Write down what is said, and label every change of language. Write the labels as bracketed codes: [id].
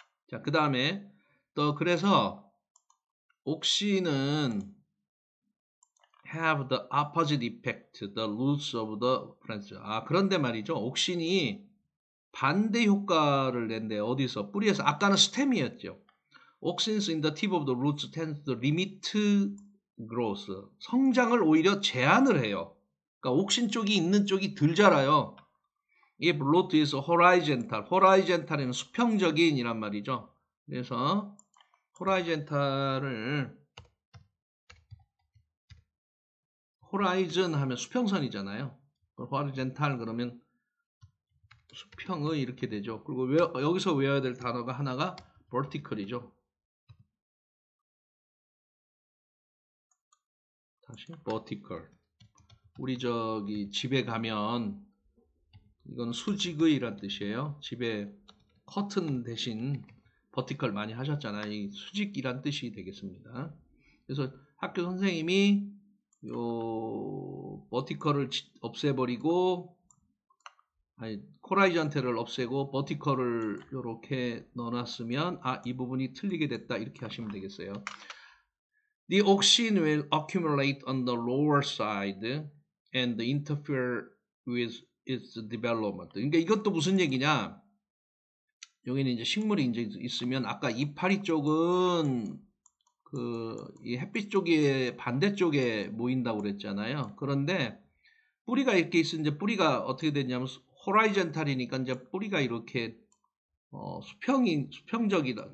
[ko] 자, 그 다음에 또 그래서 옥신은 [en] have the opposite effect, the roots of the plants. [ko] 그런데 말이죠. 옥신이 반대 효과를 낸대. 어디서? 뿌리에서. 아까는 스템이었죠. [en] Auxins in the tip of the roots tend to limit growth. [ko] 성장을 오히려 제한을 해요. 그러니까 옥신 쪽이 있는 쪽이 덜 자라요. [en] If root is horizontal. horizontal은 [ko] 수평적인 이란 말이죠. 그래서 horizontal을 horizon 하면 수평선이잖아요. horizontal 그러면 수평의 이렇게 되죠. 그리고 여기서 외워야 될 단어가 하나가 vertical이죠. 다시 vertical. 우리 저기 집에 가면 이건 수직의란 뜻이에요. 집에 커튼 대신 버티컬 많이 하셨잖아요. 이 수직이란 뜻이 되겠습니다. 그래서 학교 선생님이 요 버티컬을 없애버리고 호라이전탈을 없애고 버티컬을 이렇게 넣어놨으면 이 부분이 틀리게 됐다 이렇게 하시면 되겠어요. [en] The auxin will accumulate on the lower side and interfere with its development. [ko] 그러니까 이것도 무슨 얘기냐? 여기는 이제 식물이 이제 있으면 아까 이파리 쪽은 이 햇빛 쪽에 반대쪽에 모인다고 그랬잖아요. 그런데 뿌리가 이렇게 있으면 이제 뿌리가 어떻게 되냐면 호라이전탈이니까 이제 뿌리가 이렇게 수평적이다.